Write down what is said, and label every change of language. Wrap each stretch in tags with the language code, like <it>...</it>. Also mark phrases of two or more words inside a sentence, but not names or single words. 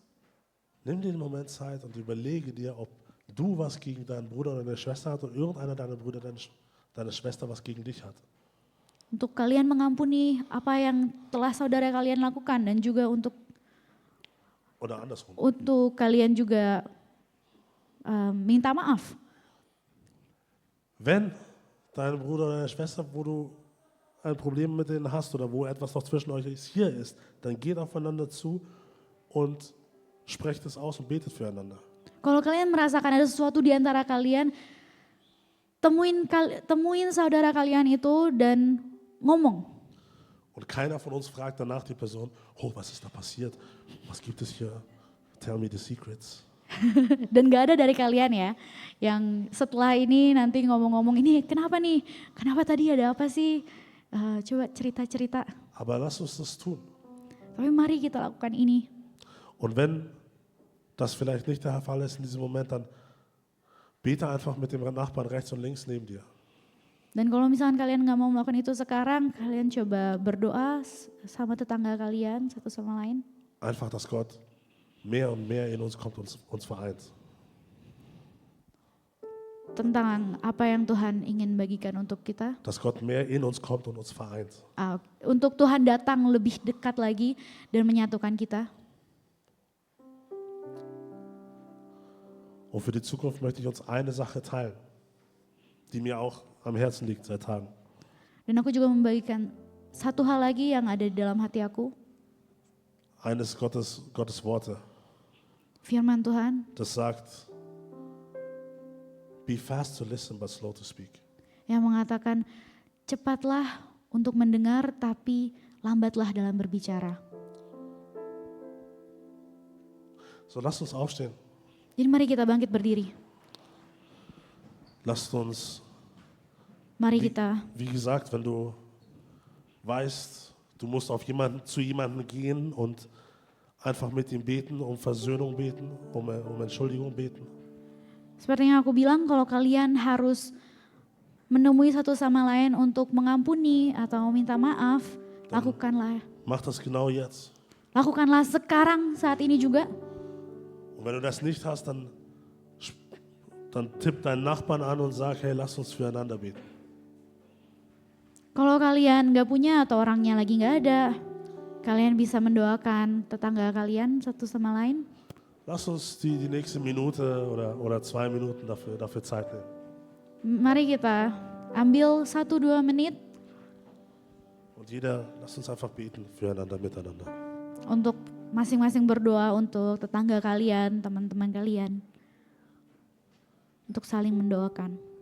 <de>Nimm den Moment Zeit und überlege dir, ob du was gegen deinen Bruder oder deine Schwester hast oder irgendeiner deiner Brüder, deine Schwester was gegen dich hat.</de> <id>Untuk kalian mengampuni apa yang telah saudara kalian lakukan dan juga untuk</id> <de>Oder andersrum.</de> <id>kalian juga minta maaf.</id> <de>Wenn dein Bruder oder deine Schwester, wo du ein Problem mit denen hast oder wo etwas noch zwischen euch hier ist, dann geht aufeinander zu und sprecht es aus und betet füreinander.</de> <id>Kalau kalian merasakan ada sesuatu di antara kalian, temuin saudara kalian itu dan ngomong.</id> <de>Und keiner von uns fragt danach die Person, oh, was ist da passiert? Was gibt es hier?</de> <en>Tell me the secrets.</en> <id>Dan gak ada dari kalian ya, yang setelah ini nanti ngomong-ngomong, ini kenapa nih? Kenapa tadi ada apa sih? Coba cerita-cerita.</id> <de>Aber lass uns das tun.</de> <id>Tapi mari kita lakukan ini.</id> <de>Und wenn das vielleicht nicht der Fall ist in diesem Moment, dann bete einfach mit dem Nachbarn rechts und links neben dir.</de> <id>Dan kalau misalkan kalian gak mau melakukan itu sekarang, kalian coba berdoa sama tetangga kalian satu sama lain.</id> <de>Einfach, dass Gott mehr und mehr in uns kommt und uns vereint.</de> <id>Tentang apa yang Tuhan ingin bagikan untuk kita.</id> <de>Dass Gott mehr in uns kommt und uns vereint.</de> <id>Untuk Tuhan datang lebih dekat lagi dan menyatukan kita.</id> <de>Und für die Zukunft möchte ich uns eine Sache teilen, die mir auch am Herzen liegt seit Tagen.</de> <id>Dan aku juga membagikan satu hal lagi yang ada di dalam hati aku.</id> <de>Eines Gottes Worte,</de> <id>Firman Tuhan</id> <de>das sagt,</de> <en>be fast to listen but slow to speak.</en> <id>yang mengatakan cepatlah untuk mendengar tapi lambatlah dalam berbicara.</id> <de>So, lasst uns aufstehen.</de> <id>Jadi mari kita bangkit berdiri.</id> <de>Lasst uns,</de> <id>Mari kita,</id> <de>wie gesagt, wenn du weißt, du musst zu jemandem gehen und einfach mit ihm beten, um Versöhnung beten, um Entschuldigung beten.</de> <id>seperti yang aku bilang, kalau kalian harus menemui satu sama lain untuk mengampuni atau minta maaf, lakukanlah.</id> <de>Mach das genau jetzt.</de> <id>Lakukanlah sekarang, saat ini juga.</id> <de>Und wenn du das nicht hast, dann tipp deinen Nachbarn an und sag, hey, lass uns füreinander beten.</de> <id>Kalau kalian gak punya atau orangnya lagi gak ada, kalian bisa mendoakan tetangga kalian satu sama lain.</id> <de>Lass uns die nächste Minute oder 2 Minuten dafür Zeit nehmen.</de> <id>Mari kita ambil 1-2 menit</id> <de>Und lass uns einfach beten füreinander, miteinander.</de> <id>untuk masing-masing berdoa untuk tetangga kalian, teman-teman kalian. Untuk saling mendoakan.</id>